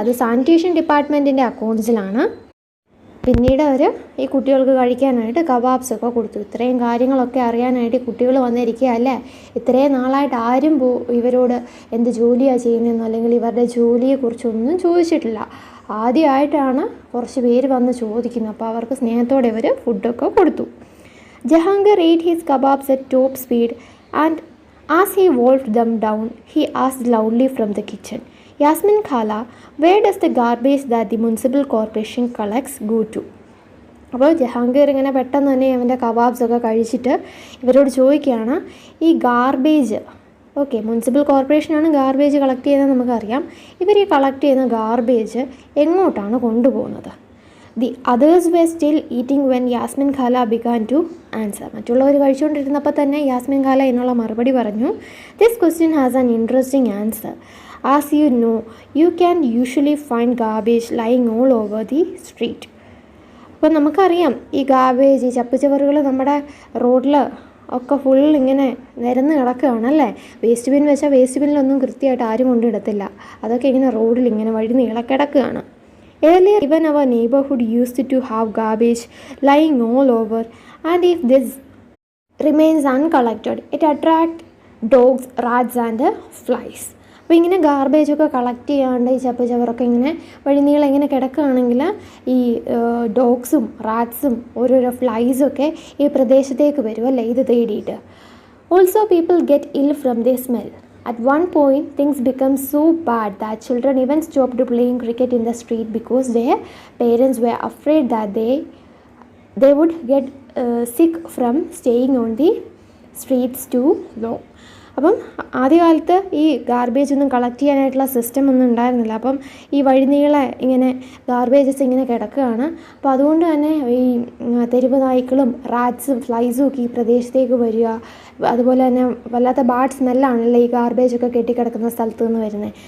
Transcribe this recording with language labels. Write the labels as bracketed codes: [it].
[ml] അത് സാനിറ്റേഷൻ ഡിപ്പാർട്ട്മെൻറ്റിൻ്റെ അക്കൗണ്ട്സിലാണ്. പിന്നീട് അവർ ഈ കുട്ടികൾക്ക് കഴിക്കാനായിട്ട് കബാബ്സൊക്കെ കൊടുത്തു. ഇത്രയും കാര്യങ്ങളൊക്കെ അറിയാനായിട്ട് കുട്ടികൾ വന്നിരിക്കുക അല്ലേ. ഇത്രയും നാളായിട്ട് ആരും ഇവരോട് എന്ത് ജോലിയാണ് ചെയ്യുന്നതെന്നോ അല്ലെങ്കിൽ ഇവരുടെ ജോലിയെക്കുറിച്ചൊന്നും ചോദിച്ചിട്ടില്ല. ആദ്യമായിട്ടാണ് കുറച്ച് പേര് വന്ന് ചോദിക്കുന്നത്. അപ്പോൾ അവർക്ക് സ്നേഹത്തോടെ ഇവർ ഫുഡൊക്കെ കൊടുത്തു. [en] Jahangir ate his kebabs at top speed and as he wolfed them down, he asked loudly from the kitchen, Yasmin Khala, where does the garbage that the municipal corporation collects go to? [ml] അപ്പോൾ ജഹാംഗീർ ഇങ്ങനെ പെട്ടെന്ന് തന്നെ അവൻ്റെ കബാബ്സൊക്കെ കഴിച്ചിട്ട് ഇവരോട് ചോദിക്കുകയാണ്, ഈ garbage, okay municipal കോർപ്പറേഷനാണ് garbage collect ചെയ്യുന്നത് നമുക്കറിയാം. ഇവർ ഈ കളക്ട് ചെയ്യുന്ന ഗാർബേജ് എങ്ങോട്ടാണ് കൊണ്ടുപോകുന്നത്? [en] The others were still eating when Yasmin Khala began to answer. [ml] മറ്റുള്ളവർ കഴിച്ചുകൊണ്ടിരുന്നപ്പോൾ തന്നെ യാസ്മിൻ ഖാല എന്നുള്ള മറുപടി പറഞ്ഞു. [en] This question has an interesting answer. As you know, you can usually find garbage lying all over the street. [ml] അപ്പോൾ നമുക്കറിയാം ഈ ഗാർബേജ്, ഈ ചപ്പുചവറുകൾ നമ്മുടെ റോഡിൽ ഒക്കെ ഫുൾ ഇങ്ങനെ നിരന്ന് കിടക്കുകയാണല്ലേ. വേസ്റ്റ് ബിൻ വെച്ചാൽ വേസ്റ്റ് ബിന്നിലൊന്നും കൃത്യമായിട്ട് ആരും കൊണ്ടിടത്തില്ല. അതൊക്കെ ഇങ്ങനെ റോഡിൽ ഇങ്ങനെ വഴി നീളക്കിടക്കുകയാണ്. [en] Earlier, even our neighborhood used to have garbage lying all over, and if this remains uncollected, it attracts dogs, rats and flies. [ml] അപ്പോൾ ഇങ്ങനെ ഗാർബേജൊക്കെ കളക്ട് ചെയ്യാണ്ട് ഈ ചപ്പുചവറൊക്കെ ഇങ്ങനെ വഴിനീളം ഇങ്ങനെ കിടക്കുകയാണെങ്കിൽ ഈ ഡോഗ്സും റാറ്റ്സും ഓരോരോ ഫ്ലൈസൊക്കെ ഈ പ്രദേശത്തേക്ക് വരും അല്ലേ ഇത് തേടിയിട്ട്. [en] Also people get ill from the smell. At one point, things became so bad that children even stopped playing cricket in the street because their parents were afraid that they would get sick from staying on the streets too long. [ml] അപ്പം ആദ്യകാലത്ത് ഈ garbage ഒന്നും collect ചെയ്യാനായിട്ടുള്ള system ഒന്നും ഉണ്ടായിരുന്നില്ല. അപ്പം ഈ വഴിനീളെ ഇങ്ങനെ ഗാർബേജസ് ഇങ്ങനെ കിടക്കുകയാണ്. അപ്പോൾ അതുകൊണ്ട് തന്നെ ഈ തെരുവ് നായ്ക്കളും റാറ്റ്സും ഫ്ലൈസും ഒക്കെ ഈ പ്രദേശത്തേക്ക് വരിക. അതുപോലെ തന്നെ വല്ലാത്ത ബാഡ് സ്മെല്ലാണല്ലോ ഈ ഗാർബേജൊക്കെ കെട്ടിക്കിടക്കുന്ന സ്ഥലത്ത് നിന്ന് വരുന്നത്.